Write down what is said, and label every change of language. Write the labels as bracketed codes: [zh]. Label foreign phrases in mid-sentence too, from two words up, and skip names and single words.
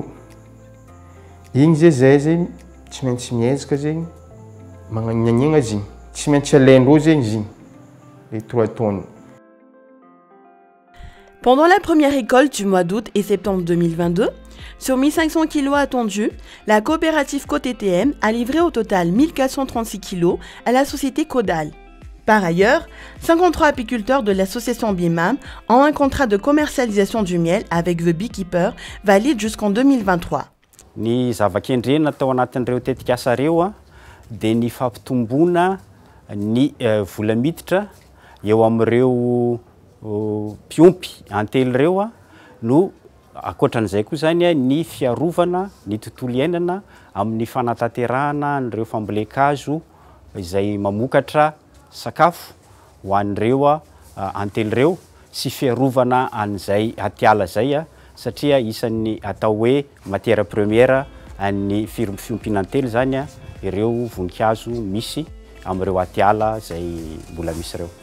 [mg] Igny zay zegny tsy maintsy miezaka zegny magnaniagna zegny tsy maintsy alaindreo zegny zegny [fr] les 3 tonnes. Pendant la première récolte du mois d'août et septembre 2022, sur 1500 kg attendus, la coopérative COTTM a livré au total 1436 kg à la société Codal. Par ailleurs, 53 apiculteurs de l'association BIMAM ont un contrat de commercialisation du miel avec The Beekeeper valide jusqu'en 2023. [mg] Ny zava-kendreny natao anatin'ireo tetikasa reo dia ny fampitomboana ny vola miditra eo amin'ireo piompy antely reo no akoatran'izay koa zany ny fiarovana ny tontolo iainana amin'ny fanatanterahana an'ireo fambolekazo izay mamokatra sakafo ho an'ireo antely reo sy fiarovana an'izay atiala zay satria isan'ny atao hoe [fr] matière première [mg] an'ny fiompian'antely zany ireo voninkazo misy amin'ireo atiala zay mbola misy reo.